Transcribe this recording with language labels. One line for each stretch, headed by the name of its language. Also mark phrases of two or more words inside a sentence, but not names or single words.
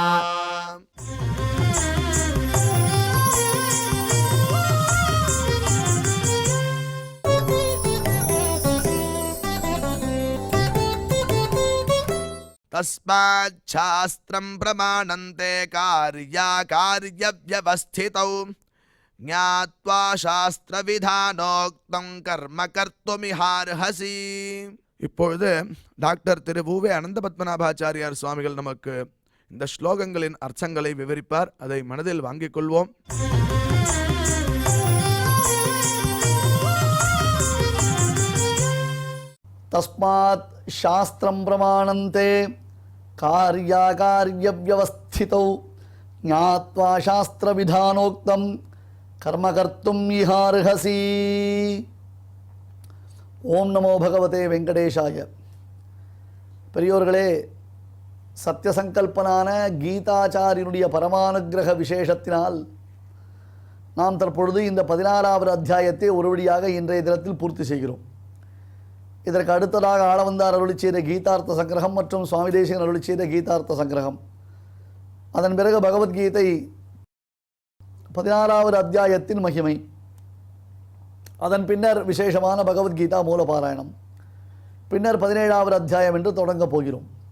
Sanskrit: तस्माच्छास्त्रं प्रमाणन्ते कार्याकार्यव्यवस्थितौ ज्ञात्वा शास्त्रविधानोक्तं कर्म कर्तुमिहार्हसि।
Tamil: இப்பொழுது டாக்டர் திரு வு. அனந்த பத்மநாபாச்சாரியார் சுவாமிகள் நமக்கு இந்த ஸ்லோகங்களின் அர்த்தங்களை விவரிப்பார். அதை மனதில் வாங்கிக் கொள்வோம்.
Sanskrit: तस्मात् शास्त्रं प्रमाणन्ते कार्याकार्यव्यवस्थितौ ज्ञात्वा शास्त्रविधानोक्तं कर्म कर्तुम् इहार्हसि। ॐ नमो भगवते वेङ्कटेशाय.
Tamil: பெரியோர்களே, சத்தியசங்கல்பனான கீதாச்சாரியனுடைய பரமானுக்கிரக விசேஷத்தினால் நாம் தற்பொழுது இந்த 16வது அத்தியாயத்தை ஒருவழியாக இன்றைய தினத்தில் பூர்த்தி செய்கிறோம். இதற்கு அடுத்ததாக ஆளவந்தார் அருளி செய்த கீதார்த்த சங்கிரகம் மற்றும் சுவாமி தேசிகன் அருளி செய்த கீதார்த்த சங்கிரகம், அதன் பிறகு பகவத்கீதை 16வது அத்தியாயத்தின் மகிமை, அதன் பின்னர் விசேஷமான பகவத்கீதா மூலபாராயணம், பின்னர் 17வது அத்தியாயம் என்று தொடங்கப் போகிறோம்.